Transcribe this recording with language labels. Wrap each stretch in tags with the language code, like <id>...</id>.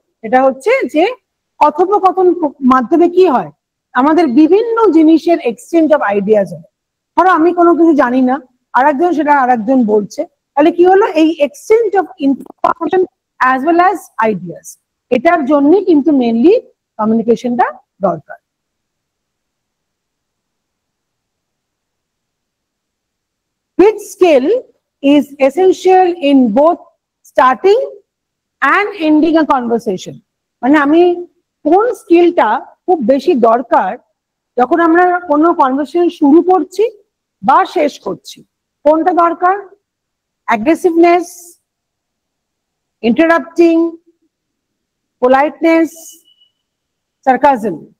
<bn>এটা হচ্ছে যে কথোপকথন মাধ্যমে কি হয়, আমাদের বিভিন্ন জিনিসের এক্সচেঞ্জ অফ আইডিয়াস হয়। ধরো আমি কোনো কিছু জানি না, আরেকজন সেটা আরেকজন বলছে, তাহলে কি হলো? এই exchange of information as well as ideas, এটার জন্যই কিন্তু মেইনলি কমিউনিকেশনটা দরকার।</bn> <en>Which skill is essential in both starting and ending a conversation?</en> <bn>মানে আমি কোন স্কিলটা খুব বেশি দরকার যখন আমরা কোনো কনভারসেশন শুরু করছি বা শেষ করছি? কোনটা দরকার?</bn> <en>Aggressiveness, interrupting, politeness, sarcasm.</en>